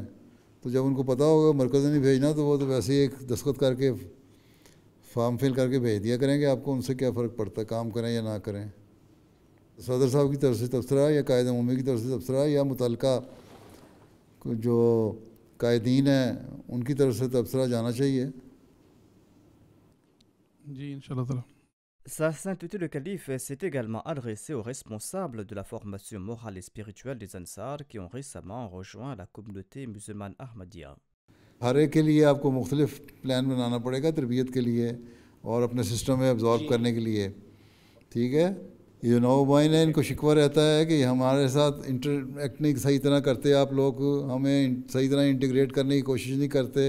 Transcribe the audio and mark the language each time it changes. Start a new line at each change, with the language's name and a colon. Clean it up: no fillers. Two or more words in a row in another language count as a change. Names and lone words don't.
Urdu: تو جب ان کو پتہ ہوگا مرکز نے نہیں بھیجنا تو وہ تو ویسے ہی ایک دستخط کر کے فارم فل کر کے بھیج دیا کریں کہ آپ کو ان سے کیا فرق پڑتا ہے, کام کریں یا نہ کریں. صدر صاحب کی طرف سے تبصرہ یا قائد عمومی کی طرف سے تبصرہ یا متعلقہ جو قائدین ہیں ان کی طرف سے تبصرہ جانا چاہیے.
Arabic: جی انشاءاللہ تعالی.
French: Sa sainteté le calife s'est également adressé aux responsables de la formation morale et spirituelle des Ansar qui ont récemment rejoint la communauté musulmane Ahmadiyya.
Urdu: ہر ایک کے لیے آپ کو مختلف پلان بنانا پڑے گا تربیت کے لیے اور اپنے سسٹم میں ابزارب کرنے کے لیے, ٹھیک ہے. یہ نوبائن ہے, ان کو شکوہ رہتا ہے کہ ہمارے ساتھ انٹریکٹ نہیں صحیح طرح کرتے, آپ لوگ ہمیں صحیح طرح انٹیگریٹ کرنے کی کوشش نہیں کرتے.